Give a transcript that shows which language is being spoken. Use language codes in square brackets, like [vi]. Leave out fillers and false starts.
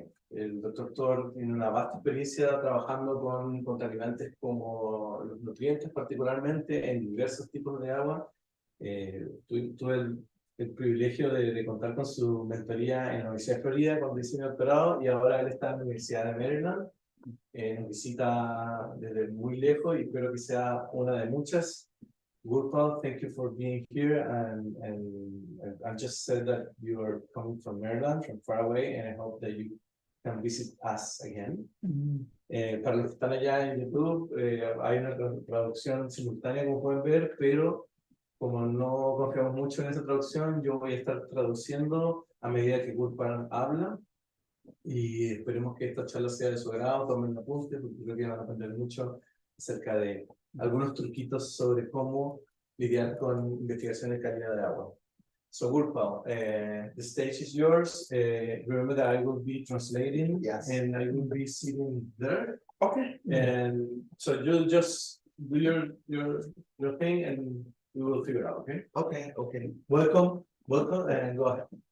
[es] El doctor Toor tiene una vasta experiencia trabajando con contaminantes como los nutrientes, particularmente en diversos tipos de agua. Tuve el privilegio de contar con su mentoría en la Universidad de Florida cuando hice mi doctorado, y ahora él está en la Universidad de Maryland. Nos visita desde muy lejos y espero que sea una de muchas. [en] Gurpal, thank you for being here, and I just said that you are coming from Maryland, from far away, and I hope that you can visit us again. [es] Para los que están allá en YouTube, hay una traducción simultánea, como pueden ver, pero como no confiamos mucho en esa traducción, yo voy a estar traduciendo a medida que Gurpal habla, y esperemos que esta charla sea de su agrado. Tomen apuntes, porque creo que van a aprender mucho acerca de algunos truquitos sobre cómo lidiar con investigación de calidad de agua. [en] So Gurpal, the stage is yours. Remember that I will be translating, Yes. And I will be sitting there. Okay. And so you'll just do your thing, and we will figure out. Okay. Okay. Welcome, and go ahead.